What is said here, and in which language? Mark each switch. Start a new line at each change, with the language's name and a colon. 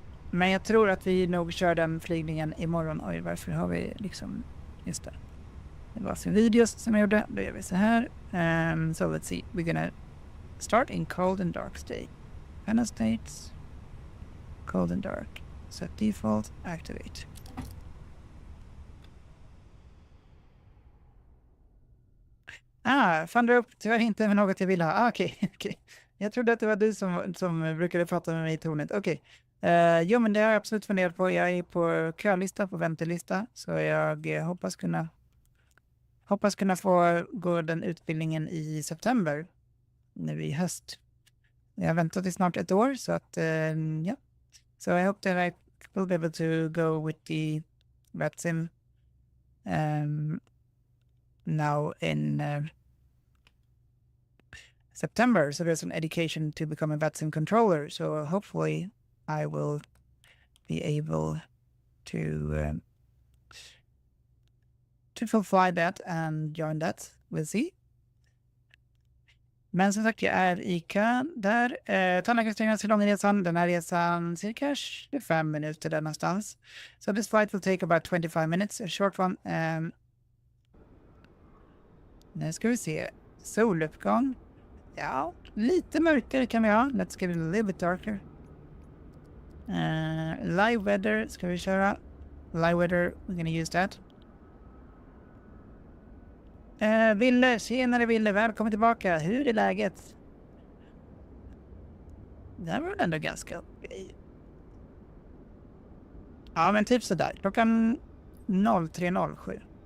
Swedish: Men jag tror att vi nog kör den flygningen imorgon. Oj, varför har vi liksom... Just det. Det var sin videos som jag gjorde. Då gör vi så här.
English: So let's see. We're gonna start in cold and dark state. Panel states. Cold and dark. Set default. Activate.
Swedish: Thunder upp. Tyvärr inte med något jag vill ha. Okej. Jag trodde att det var du som brukade prata med mig i tornet. Okej. Jo, men det har jag absolut funderat på. Jag är på kölista, på väntelista. Så jag hoppas kunna få gå den utbildningen i september. Nu i höst. Jag har väntat i snart 1 år. Så att, ja.
English: So I hope that I will be able to go with the VATSIM now in September. So there's an education to become a VATSIM controller. So hopefully I will be able to fulfill that and join that. We'll see.
Swedish: Men som sagt, jag är i kön där. Tandläkarstyrningen så lång resan. Den här resan cirka 25 minuter där någonstans.
English: So this flight will take about 25 minutes. A short one.
Swedish: Nu ska vi se. Soluppgång. Ja, lite mörkare kan vi ha.
English: Let's get it a little bit darker. Live weather
Swedish: ska vi köra.
English: Live weather, we're gonna use that.
Swedish: Ville, tjenare Ville, välkommen tillbaka. Hur är läget? Det här var väl ändå ganska okej. Ja, men typ sådär. Klockan 03.07.